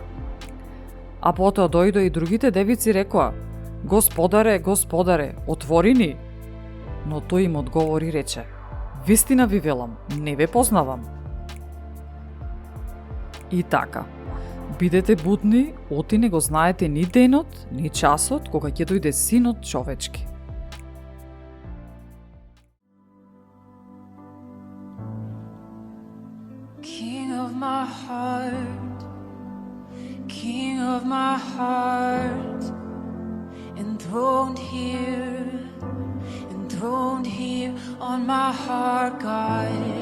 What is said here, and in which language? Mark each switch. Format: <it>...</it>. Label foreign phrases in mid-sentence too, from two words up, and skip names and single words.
<mk>А потоа дојдоа и другите девици рекоа: Господаре, Господаре, отвори ни. Но тој им одговори и рече: вистина ви велам, не ве познавам. И така, бидете будни, оти не го знаете ни денот, ни часот кога ќе дојде Синот човечки.</mk> <en>King of my heart, King of my heart, enthroned here on my heart, God.</en>